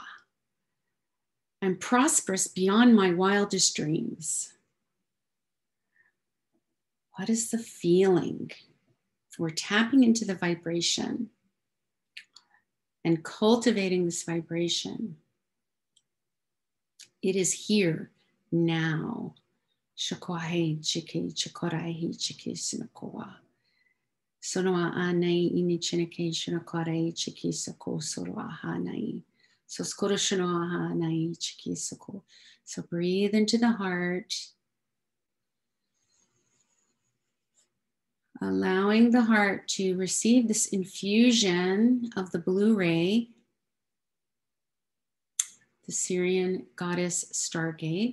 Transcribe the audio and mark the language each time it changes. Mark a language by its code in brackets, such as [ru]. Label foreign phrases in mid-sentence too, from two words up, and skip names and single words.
[en] I'm prosperous beyond my wildest dreams. What is the feeling? We're tapping into the vibration and cultivating this vibration. It is here now. Shakoahe chike chakorahi chike sinakoa. Sonoa anai ini chinake shinakorai chike sako soroa hanai. So skoroshanoa hanai chike sako. So breathe into the heart. Allowing the heart to receive this infusion of the blue ray, the Syrian goddess Stargate.